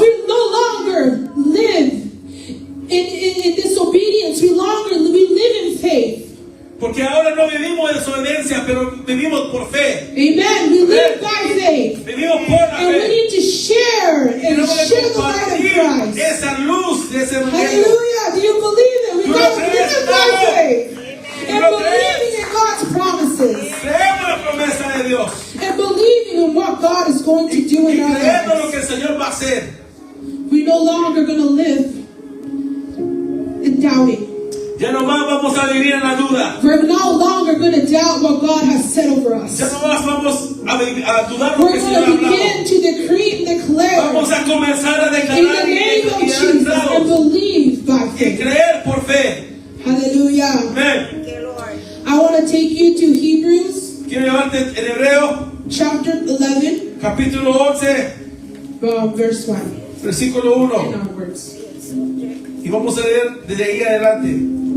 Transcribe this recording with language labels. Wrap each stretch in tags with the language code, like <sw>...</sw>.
<en>we no longer live in disobedience. We live in faith.</en> <es>Porque ahora no vivimos de desobediencia, pero vivimos por fe.</es> <en>Amen. We live by faith.</en> <es>Vivimos por la</es> <en>And we</en> <es>fe.</es> <en>need to share and</en> <es>Tenemos que</es> <en>share the light of</en> <es>compartir</es> <en>Christ.</en> <es>esa luz de ese evangelio.</es> <en>Hallelujah. Do you believe it? We</en> <es>¿Tú lo</es> <en>got to</en> <es>crees,</es> <en>live by</en> <es>hermano?</es> <en>faith. And</en> <es>lo</es> <en>believing in God's promises.</en> <es>Creemos la promesa de Dios.</es> <en>And believing in what God is going to do</en> <es>Y</es> <en>in our</en> <es>creemos lo</es> <en>lives.</en> <es>que el Señor va a hacer.</es> <en>We're no longer going to live in doubting.</en> <es>Ya no más vamos a vivir en la duda.</es> <en>We're no longer going to doubt what God has said over us.</en> <es>Ya no más vamos a dudar lo</es> <en>We're</en> <es>que el Señor ha</es> <en>to</en> <es>hablado.</es> <en>begin to decree and declare</en> <es>Vamos a comenzar a</es> <en>in</en> <es>declarar</es> <en>the name of</en> <es>y</es> <en>Jesus and</en> <es>entramos</es> <en>believe by</en> <es>y</es> <en>faith.</en> <es>creer por fe.</es> <en>Hallelujah.</en> <es>Amén.</es> <en>Thank you, Lord. I want to take you to Hebrews</en> <es>Quiero llevarte en Hebreo,</es> <en>chapter 11,</en> <es>capítulo 11,</es> <en>verse 1</en> <es>versículo</es> <en>and</en> <es>1.</es> <en>onwards.</en> <es>Y vamos a leer desde ahí adelante.</es>